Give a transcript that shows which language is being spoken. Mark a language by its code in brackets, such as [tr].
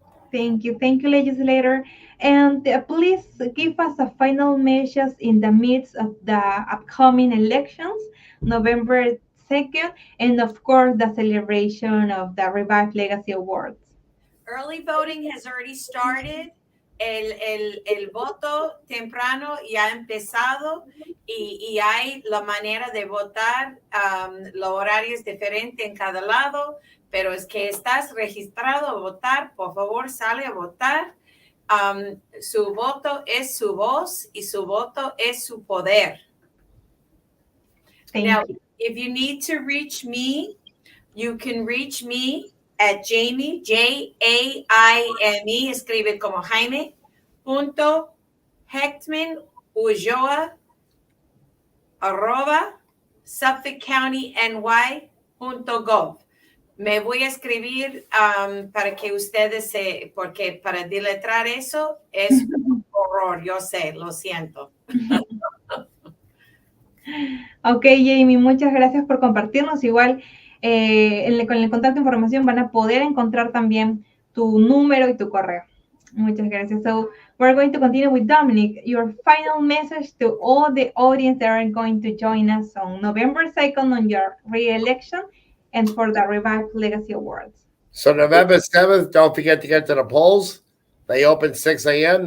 [en] Thank you, legislator. And please give us a final message in the midst of the upcoming elections, November 2nd, and of course, the celebration of the Revive Legacy Awards. Early voting has already started. [es] El voto temprano ya ha empezado y hay la manera de votar. Los horarios diferentes en cada lado, pero es que estás registrado a votar, por favor sale a votar. Su voto es su voz y su voto es su poder. [en] Now, if you need to reach me, you can reach me [es] at Jamie, Jaime, escribe como Jaime, punto Heckman Ulloa, @ SuffolkCountyNY.gov. Me voy a escribir para que ustedes porque para deletrar eso es un horror, yo sé, lo siento. Ok, Jamie, muchas gracias por compartirnos. Igual con el contacto de información van a poder encontrar también tu número y tu correo. Muchas gracias. [en] So we're going to continue with Dominick. Your final message to all the audience that are going to join us on November 2nd on your re-election and for the Revive Legacy Awards. So November 7th, don't forget to get to the polls. They open 6 a.m.